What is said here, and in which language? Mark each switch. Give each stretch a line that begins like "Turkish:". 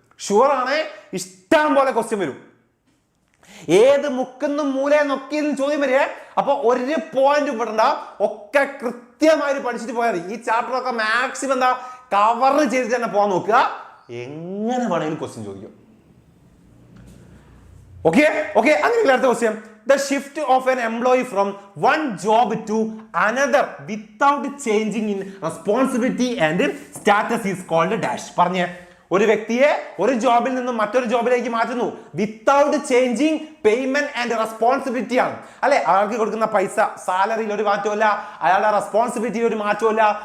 Malayalam: Sure ആണ്, ഇഷ്ടം പോലെ ക്വസ്റ്റ്യൻ വരും. ഏത് മുക്കെന്നും മൂലയെ നോക്കിയെന്നും ചോദ്യം വരിക. അപ്പൊ ഒരു പോയിന്റ് വിടണ്ട, ഒക്കെ കൃത്യമായിട്ട് പഠിച്ചിട്ട് പോയാൽ മതി. ഈ ചാപ്റ്ററൊക്കെ മാക്സിമം എന്താ കവർ ചെയ്തിട്ട് തന്നെ പോകാൻ നോക്കുക. എങ്ങനെ വേണമെങ്കിലും ക്വസ്റ്റ്യൻ ചോദിക്കും. ഓക്കെ. അങ്ങനെ അടുത്ത question.
English: The shift of an employee from one job to another without changing in responsibility and status is called dash.
Malayalam: പറഞ്ഞേ. ഒരു വ്യക്തിയെ ഒരു ജോബിൽ നിന്നും മറ്റൊരു ജോബിലേക്ക് മാറ്റുന്നു
English: without changing payment and responsibility
Malayalam: ആണ് അല്ലെ? അയാൾക്ക് കൊടുക്കുന്ന പൈസ, സാലറിയിൽ ഒരു മാറ്റമില്ല, അയാളുടെ റെസ്പോൺസിബിലിറ്റി ഒരു മാറ്റമില്ല.